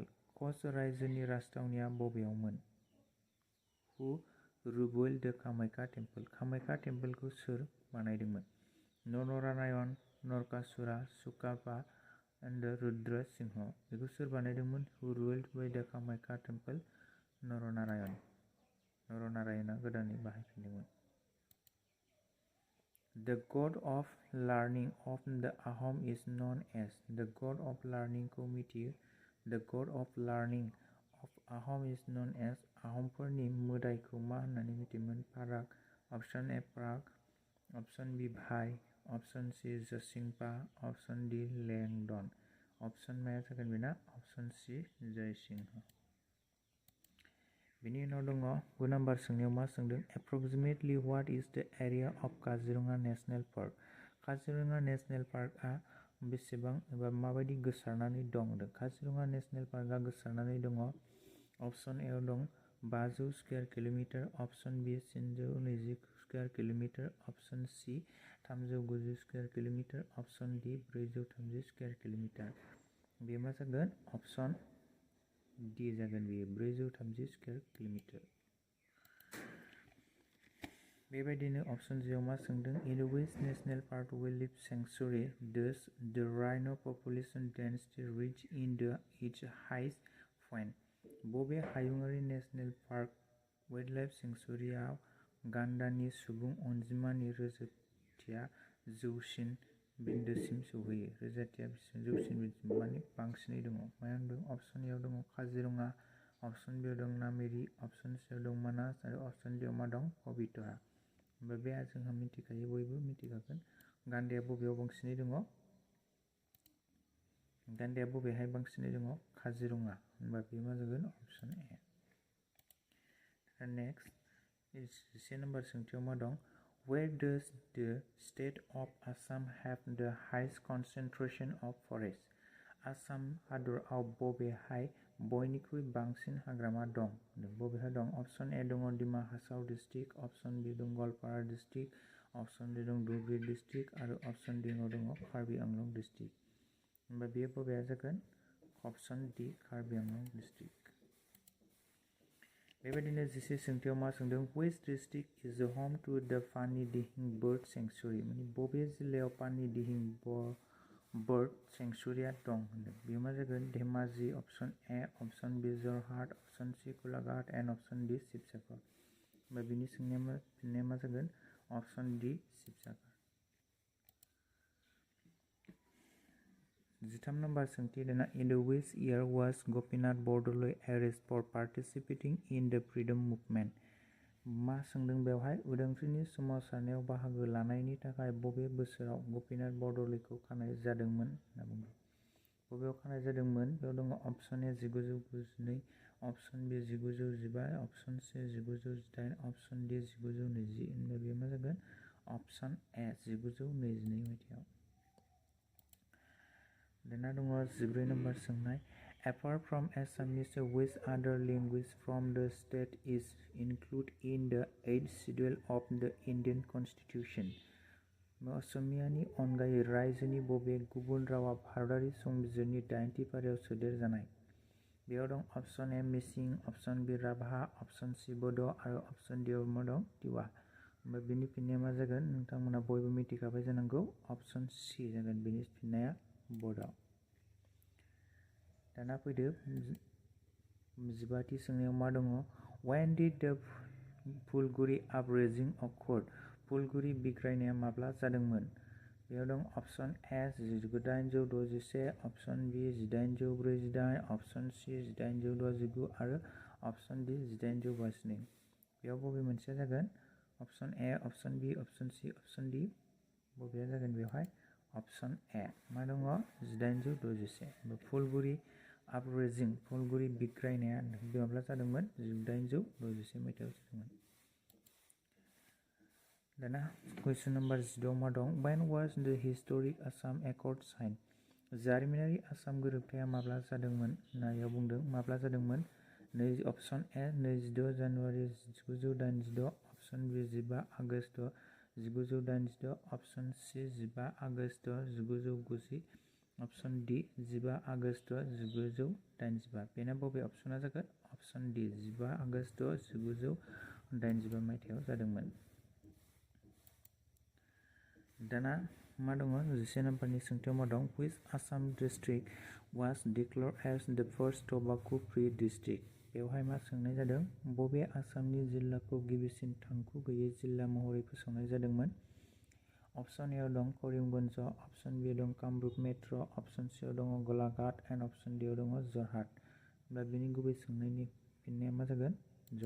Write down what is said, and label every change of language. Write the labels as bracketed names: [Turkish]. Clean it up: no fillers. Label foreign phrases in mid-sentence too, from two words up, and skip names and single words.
[Bodo] कच रायजोनि राजथावनिया बबेयावमोन? [English] Who rebuilt the Kamakhya Temple? [Bodo] कामाख्या टेम्पलखौ सोर बानायदोंमोन? नरनारायण, नरकासुरा, सुकापा एन्ड रुद्र सिंह। बेखौ सोर बानायदोंमोन? [English] Who rebuilt the Kamakhya Temple? [Bodo] नरनारायणआ गोदानै बाहायफिनदोंमोन। [English] The god of learning of the Ahom is known as? The god of learning [Bodo] खौ मिथियो। [English] The god of learning of Ahom is known as? [Bodo] आहमफोरनि मोदायखौ मा होननानै मिथियोमोन? फाराग। [English] Option A प्राग, Option B भाई, Option C जसिंपा, Option D लेंडन। [Bodo] अप्शन माया जागोन बेना? [English] Option C [Bodo] जयसिंह। बिनि उनाव दङ 9 नाम्बार सोंनायाव मा सोंदों? [English] Approximately what is the area of Kaziranga National Park? [Bodo] काजिरङा नेशनेल पार्कआ बेसेबां एबा माबायदि गोसारनानै दं? काजिरङा नेशनेल पार्कआ गोसारनानै दङ। [English] Option A [Bodo] दं [English] 500 square kilometre, Option B 320 square kilometre, Option C 390 square kilometre, Option D 430 square kilometre. [Bodo] बे मा जागोन? [English] Option D [Bodo] जागोन बेयो [English] 430 square kilometre. [Bodo] बेबायदिनो अप्शन जिआव मा सोंदों? [English] In which national park wildlife sanctuary does the rhino population density reach in the its highest point? [Bodo] बबे हायुङारि [English] National Park Wildlife Sanctuaryआव [Bodo] गान्दानि सुबुं अनजिमानि रोजाथिया जौसिन बिन्दोसिम सौहैयो? रोजाथिया जौसिन बिन्दोसिम माने बांसिनै दङ। माया होनदों? [English] Option A [Bodo] दङ काजिरङा, [English] Option B [Bodo] दं नामेरि, [English] Option C [Bodo] दं मानास आरो [English] Option D [Bodo] मा दं? पबितरा। ओमफ्राय बे जोंहा मिथिखायो, बयबो मिथिखागोन। गान्दाया बबेयाव बांसिनै दङ? गान्दाया बबेहाय बांसिनै दङ? काजिरङा। होनबा बे मा जागोन? [English] Option A. Next 10 number [Bodo] सोंथियाव मा दं? [English] Where does the state of Assam have the highest concentration of forests? [Bodo] आसाम हादराव बबेहाय बयनिख्रुइ बांसिन हाग्रामा दं? बबेहाय दं? [English] Option A [Bodo] दङ डिमा हासाव डिस्ट्रिक्ट, [English] Option B [Bodo] दं गवालपारा डिस्ट्रिक्ट, [English] Option D [Bodo] दं धुबरी डिस्ट्रिक्ट आरो [English] Option D [Bodo] दङ कार्बि आंलं डिस्ट्रिक्ट। होमबा बेयो बबेया जागोन? [English] Option D कार्बि आंलं District। [Bodo] बेबायदिनो जिसे सोंथियाव मा सोंदों? [English] Which district is the home to the पानी दिहिं bird sanctuary? [Bodo] माने बबे जिल्लायाव पानी दिहिं [English] bird sanctuary [Bodo] दं होनदों। बेयो मा जागोन? [English] धेमाजि, Option A, Option B जरहाट, Option C गलाघाट and Option D शिबसागर। [Bodo] होमबा बिनि फिननाया मा जागोन? [English] Option D शिबसागर। 13 number [Bodo] सोंथि दाना [English] in the which year was गपिनाथ बरदलै arrested for participating in the freedom movement? [Bodo] मा सोंदों बेवहाय? उदांस्रिनि सोमावसारनायाव बाहागो लानायनि थाखाय बबे बोसोराव गपिनाथ बरदलैखौ खानाय जादोंमोन होनना बुंदों। बबेयाव खानाय जादोंमोन? बेयाव दङ [English] Option A 1992, Option B 1915, Option C 1918, Option D 1920. [Bodo] होनबा बेयो मा जागोन? [English] Option A 1922 [Bodo] मायथाइयाव। दाना दङ 14 नम्बर सोंनाय [English] apart from Assamese which other language from the state is included in the 8th schedule of the Indian Constitution? [Bodo] असमियानि अनगायै रायजोनि बबे गुबुन रावा भारतारि संबिजिरनि 8थि फारियाव सोदेरजानाय? बेयाव दं [English] Option A [Bodo] मिसिं, [English] Option B [Bodo] राभा, [English] Option C [Bodo] बड' आरो [English] Option D [Bodo] मा दं? तिवा। होमबा बिनि फिननाया मा जागोन? नोंथांमोना बयबो मिथिखाबाय जानांगौ [English] Option C [Bodo] जागोन बिनि फिननाया बड'। दाना फैदो 15थि सोंनायाव मा दङ? [English] When did the फुलगुरि uprising occurred? [Bodo] फुलगुरि बिग्रायनाया माब्ला जादोंमोन? बेयाव दं [English] Option A 1861, Option B 1848, Option C 1869 [Bodo] आरो [English] Option D 1852. [Bodo] बेयाव बबे मोनसेया जागोन? [English] Option A, Option B, Option C, Option D. [Bodo] बबेया जागोन बेवहाय? [English] Option A. [Bodo] मा दङ? 1861। फुलगुरि अपराइजिं, फुलगुरि बिग्रायनाया माब्ला जादोंमोन? 1861 मायथाइयाव जादोंमोन। दाना [English] question number 16 [Bodo] मा दं? [English] When was the historic Assam Accord signed? [Bodo] जारिमिनारि आसाम गोरोबथाया माब्ला जादोंमोन होननायाव बुंदों। माब्ला जादोंमोन? [English] Option A 26 January 1986, Option B 15 August 1986, Option C 15 August 1990, Option D 15 August 1985. [Bodo] बेना बबे अप्शना जागोन? [English] Option D 15 August 1985 [Bodo] मायथाइयाव जादोंमोन। दाना मा दङ? 11 नम्बरनि सोंथियाव मा दं? [English] Which Assam district was declared as the first tobacco free district? [Bodo] बेवहाय मा सोंनाय जादों? बबे आसामनि जिल्लाखौ गिबिसिन थांखु गैयै जिल्ला महरै फोसावनाय जादोंमोन? [English] Option A [Bodo] दं करिमगन्ज, [English] Option B [Bodo] दं कामरुप मेट्र', [English] Option C [Bodo] दङ गलाघाट एन्ड [English] Option D [Bodo] दङ जरहाट। होमब्ला बेनि गुबै सोंनायनि फिननाया मा जागोन?